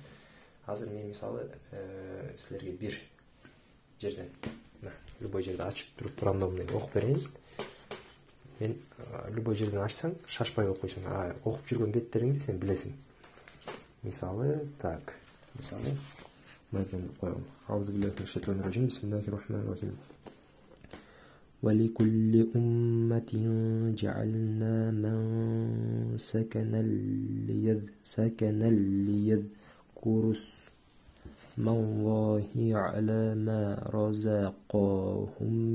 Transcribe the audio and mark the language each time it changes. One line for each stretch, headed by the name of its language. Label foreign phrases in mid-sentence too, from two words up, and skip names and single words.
Kyrgyz: Азыр мен мисалы силерге бир жерден, любой жерде ачып туруп рандомный окуп берейин. Мен любой жерден ачсаң, шашпай окуйсуң. Окуп жүргөн беттериңди сен билесиң. Мисалы, мындан коем.
Arabic: أعوذ بالله بسم الله الرحمن الرحيم. وَلِكُلِّ أُمَّةٍ جَعَلْنَا مَنْسَكًا لِيَذْكُرُوا اسْمَ اللَّهِ عَلَى مَا رَزَقَهُم